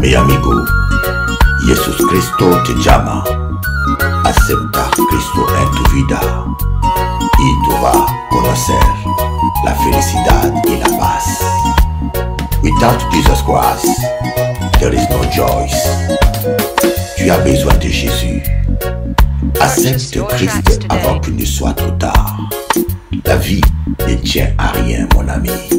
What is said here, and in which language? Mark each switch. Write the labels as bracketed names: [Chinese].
[Spanish] Mi amigo, Jesús Cristo te llama. Acepta Cristo en tu vida y tú vas a conocer la felicidad y la paz. [English] Without Jesus Christ, there is no joy. [French] Tu as besoin de Jésus. Accepte Christ avant qu'il ne soit trop tard. La vie ne tient à rien, mon ami.